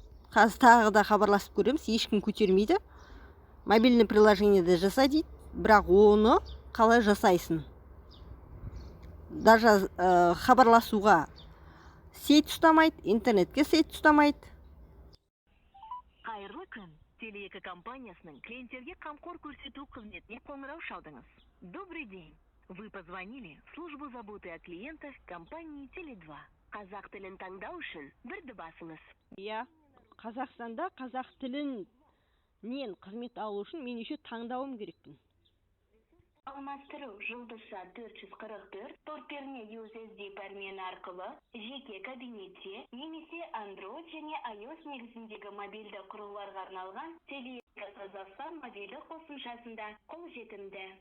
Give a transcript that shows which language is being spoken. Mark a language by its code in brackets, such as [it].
[kk] Қазір тағы да хабарласып көреміз, ешкім көтермейді. Мобильный приложениеде жаса дейді, бірақ оны қалай жасайсың? Даже хабарласуға сайт ұстамайды, интернетке сайт ұстамайды. Қайырлы күн. Теле2 компаниясының клиенттерге қамқор көрсету қызметіне қоңырау шалдыңыз. [ru] Добрый день. Вы позвонили в службу заботы о клиентах компании Теле2. [kk] Қазақ тілін таңдау үшін бірді басыңыз. Иә, Қазақстанда қазақ тілінен қызмет алу үшін мен еще таңдауым керекпін. Алмастыру жұлдызша 444 торперне USSD пәрмені арқылы жеке кабинетте немесе Android және iOS негізіндегі мобильді құрылғыларға арналған Теле2 Қазақстан мобильді қосымшасында қолжетімді.